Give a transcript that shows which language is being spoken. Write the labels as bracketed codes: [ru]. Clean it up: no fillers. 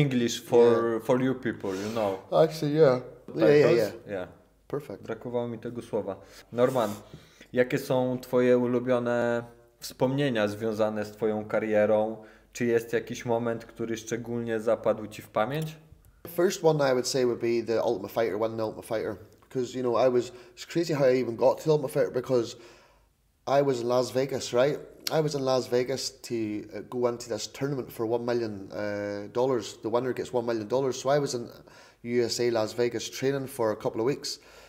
[en] English for you people, you know. Actually, yeah. Yeah. Perfect. [pl] Brakowało mi tego słowa. Norman, jakie są twoje ulubione wspomnienia związane z twoją karierą? Czy jest jakiś moment, który szczególnie zapadł ci w pamięć? [en] The first one I would say would be the Ultimate Fighter, winning the Ultimate Fighter. Because, you know, it's crazy how I even got to the Ultimate Fighter, because I was in Las Vegas, right? I was in Las Vegas to go into this tournament for $1 million. The winner gets $1 million. So I was in USA, Las Vegas, training for a couple of weeks.